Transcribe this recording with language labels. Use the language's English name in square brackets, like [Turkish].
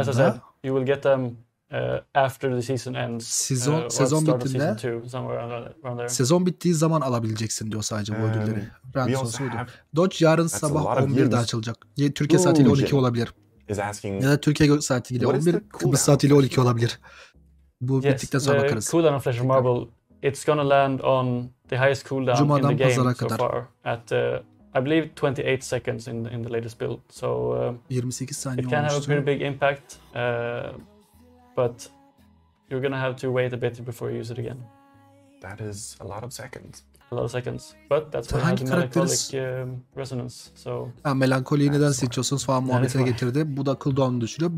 [English] As I said, you will get them after the season ends. [Turkish] Sezon bittiğinde, sezon bittiği zaman alabileceksin diyor sadece bu ödülleri. Rank sorusu ödül. Dodge yarın sabah 11'de açılacak. Türkiye saatiyle 12 olabilir. Ya da Türkiye saatiyle 11, Kıbrıs saatiyle 12 olabilir. Bu bittikten sonra bakarız. [English] Cooldown of Flesh Marble, it's gonna land on the highest cooldown in the game so far at I believe 28 seconds in the latest build. So [Turkish] 28 saniye [English] it can have a pretty big impact, but you're gonna have to wait a bit before you use it again. That is a lot of seconds. A lot of seconds, but that's why it has a melancholic resonance. So. [Turkish] Melankoliyi neden seçiyorsunuz falan muhabbetine getirdi. Bu da cooldown'u düşürüyor.